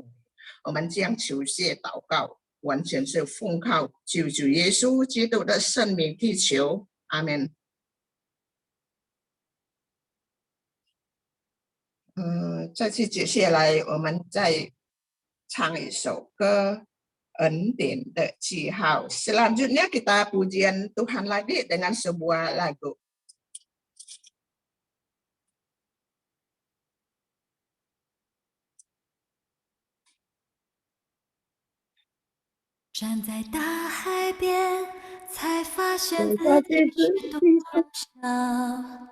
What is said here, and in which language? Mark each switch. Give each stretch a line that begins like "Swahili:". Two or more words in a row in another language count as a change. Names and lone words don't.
Chinese: 我们这样求谢祷告，完全是奉靠救主耶稣基督的圣名祈求，阿们。再次接下来，我们再唱一首歌，恩典的记号。
Indonesian: Selanjutnya kita pujian Tuhan lagi dengan sebuah lagu.
Chinese: 站在大海边，才发现自己是多渺小。